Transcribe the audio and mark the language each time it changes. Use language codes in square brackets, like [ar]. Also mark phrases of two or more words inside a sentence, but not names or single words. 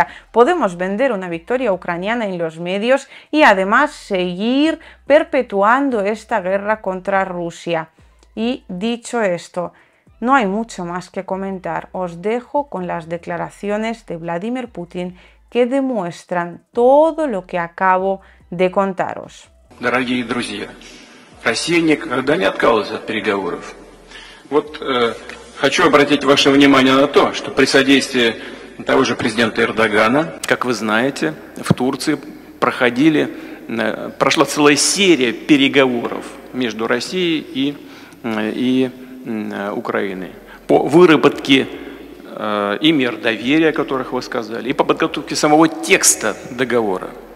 [es] Podemos vender una victoria ucraniana en los medios y además seguir perpetuando esta guerra contra Rusia. Y dicho esto, no hay mucho más que comentar. Os dejo con las declaraciones de Vladimir Putin que demuestran todo lo que acabo de contaros. [ru] Дорогие друзья, Россия никогда не отказывалась от переговоров. Вот хочу обратить ваше внимание на то, что при содействии того же президента Эрдогана, как вы знаете, в Турции прошла целая серия переговоров между Россией и Украиной по выработке и мер доверия, о которых вы сказали, и по подготовке самого текста договора.